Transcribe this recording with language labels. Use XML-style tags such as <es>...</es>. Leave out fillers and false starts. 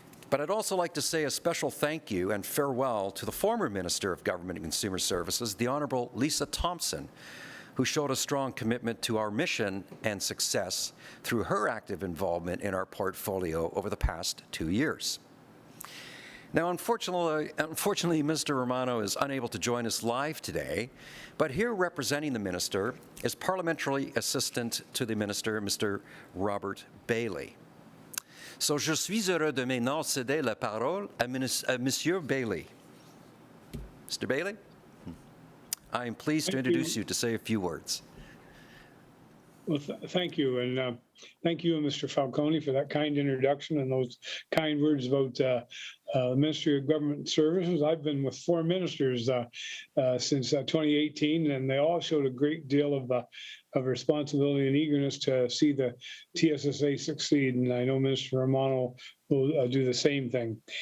<en>But I'd also like to say a special thank you and farewell to the former Minister of Government and Consumer Services, the Honourable Lisa Thompson, who showed a strong commitment to our mission and success through her active involvement in our portfolio over the past 2 years. Now, unfortunately, Mr. Romano is unable to join us live today, but here representing the Minister is Parliamentary Assistant to the Minister, Mr. Robert Bailey.</en> <fr>So, je suis heureux de maintenant céder la parole à Monsieur Bailey.</fr> <en>Mr. Bailey, I am pleased to introduce you to say a few words. Well, thank you, and thank you, Mr. Falcone, for that kind introduction and those kind words about the Ministry of Government Services. I've been with 4 ministers since 2018, and they all showed a great deal of responsibility and eagerness to see the TSSA succeed, and I know Minister Romano will do the same thing.</en>